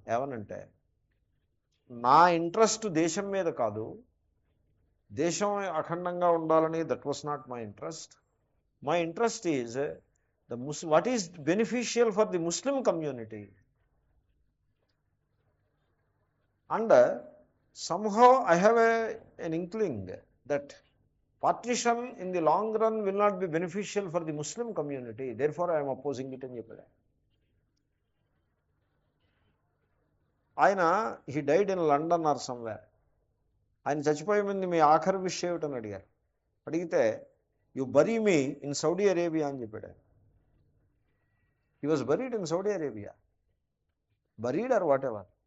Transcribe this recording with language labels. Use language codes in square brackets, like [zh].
[te] ఏమనంటే, నా ఇంట్రెస్ట్ దేశం మీద కాదు, దేశం అఖండంగా ఉండాలని, [en] That was not my interest. My interest is what is beneficial for the Muslim community. And somehow I have an inkling that partition in the long run will not be beneficial for the Muslim community. Therefore, I am opposing it [te] అని చెప్పాడు ఆయన. [en] he died in London or somewhere. [te] ఆయన చచ్చిపోయే ముందు మీ ఆఖరి విషయం ఏమిటని అడిగారు. అడిగితే [en] you bury me in Saudi Arabia [te] అని చెప్పాడు. [en] he was buried in Saudi Arabia, buried or whatever.